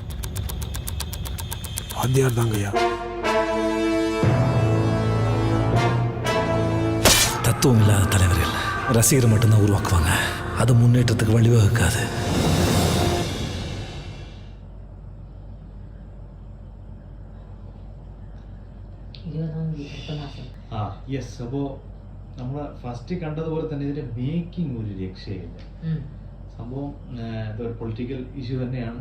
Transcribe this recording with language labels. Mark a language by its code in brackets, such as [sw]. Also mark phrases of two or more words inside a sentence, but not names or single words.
[ta] வாத்தியார் தாங்கய்யா. தத்துவம் இல்லாத தலைவர்கள் ரசிகர் மட்டும்தான் உருவாக்குவாங்க. அது முன்னேற்றத்துக்கு வழிவகுக்காது. [ml] യെസ്. അപ്പോൾ നമ്മൾ ഫസ്റ്റ് കണ്ടതുപോലെ തന്നെ ഇതിന്റെ മേക്കിംഗ് ഒരു രക്ഷയില്ല. സംഭവം ഇതൊരു [en] political issue [ml] തന്നെയാണ്.